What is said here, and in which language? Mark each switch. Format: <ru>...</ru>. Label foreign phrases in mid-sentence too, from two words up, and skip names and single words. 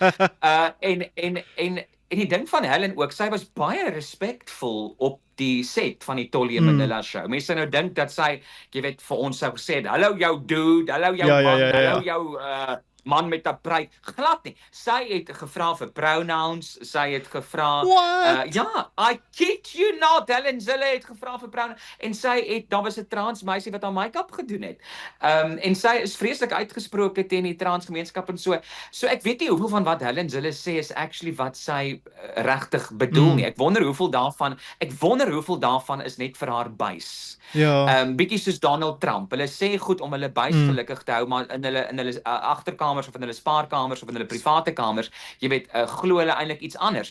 <af>En die ding van Helen ook, sy was baie respekvol op die set van die Tollie Manila show. Mense sou nou dink dat sy, jy weet, vir ons sou gesê het, hallo jou dude, hallo jou Ja. man, hallo jou man met 'n pruik. Glad nie. Sy het gevra vir pronouns, sy het gevra What?</af> <en>ja, I kid you not,</en> <af>Helen Zille het gevra vir pronouns en daar was 'n trans meisie wat haar make-up gedoen het. En sy is vreeslik uitgesproke teen die transgemeenskap en so. So ek weet nie hoeveel van wat Helen Zille sê is actually wat sy regtig bedoel nie. Ek wonder hoeveel daarvan is net vir haar buis. Ja. Bietjie soos Donald Trump. Hulle sê goed om hulle buis gelukkig te hou, maar in hulle agterkamers of in hulle spaarkamers of in hulle private kamers, jy weet, glo hulle eintlik iets anders.</af>